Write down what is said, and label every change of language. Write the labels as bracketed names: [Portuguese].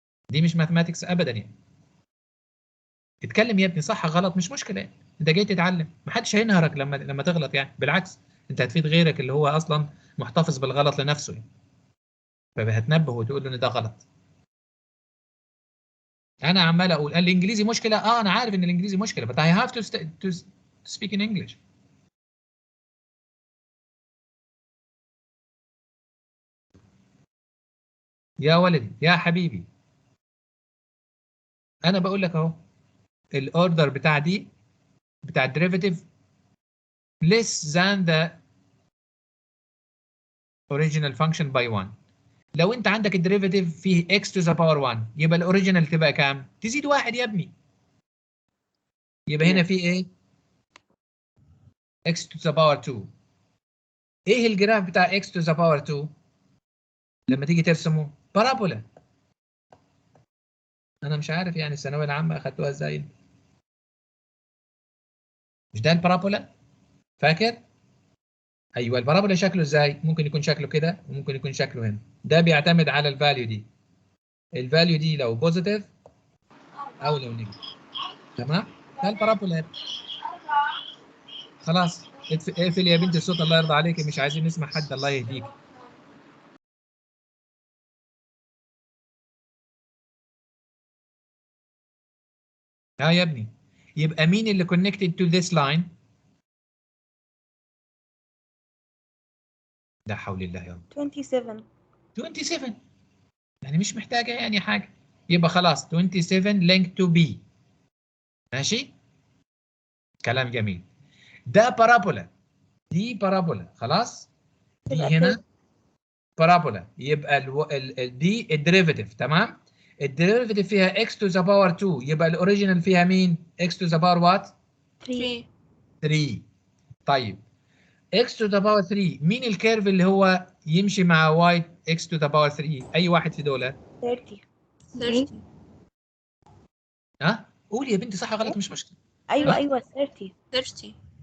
[Arabic] دي مش ماثماتكس ابدا يعني. اتكلم يا ابني، صح غلط مش مشكلة يعني. انت جاي تتعلم، محدش هينهرك لما تغلط يعني، بالعكس انت هتفيد غيرك اللي هو اصلا محتفظ بالغلط لنفسه يعني. فهتنبه وتقول له ان ده غلط. انا عمال اقول الانجليزي مشكله. انا عارف ان الانجليزي مشكله [English] but I have to speak in English. [Arabic] يا ولدي يا حبيبي، انا بقول لك اهو الاوردر بتاع دي بتاع الديريفيتيف [English] less than the original function by 1. [Arabic] لو انت عندك الديريفيتيف فيه [English] x to the power 1 [Arabic] يبقى الاوريجينال تبقى كام؟ تزيد 1 يا ابني. يبقى هنا في ايه؟ [English] x to the power 2. [Arabic] ايه الجراف بتاع [English] x to the power 2 [Arabic] لما تيجي ترسمه؟ بارابولا. انا مش عارف يعني الثانويه العامه اخدتوها ازاي. مش ده البارابولا؟ فاكر؟ ايوه البارابولا شكله ازاي؟ ممكن يكون شكله كده وممكن يكون شكله هنا. ده بيعتمد على الفاليو دي. الفاليو دي لو بوزيتيف او لو نيجاتيف. تمام؟ ده البارابولا. خلاص اقفل يا بنتي الصوت الله يرضى عليك، مش عايزين نسمع حد الله يهديك. يا ابني يبقى مين اللي [English] connected to this line؟ [Arabic] لا حول الله يا رب. 27. 27 يعني مش محتاجه يعني حاجه. يبقى خلاص 27 [English] linked to B. [Arabic] ماشي؟ كلام جميل. ده بارابولا، دي بارابولا. خلاص؟ دي تبقى هنا بارابولا. يبقى دي الديريفيتيف. تمام؟ الديريفيتيف فيها [English] x to the power 2 [Arabic] يبقى الاوريجينال فيها مين؟ [English] x to the power what؟ [Arabic] 3. 3. طيب [English] x to the power 3 [Arabic] مين الكيرف اللي هو يمشي مع [English] y x to the power 3؟ [Arabic] اي واحد في دول؟ 30. 30. ها؟ قولي يا بنتي صح غلط مش مشكله. ايوه ها؟ ايوه 30. 30.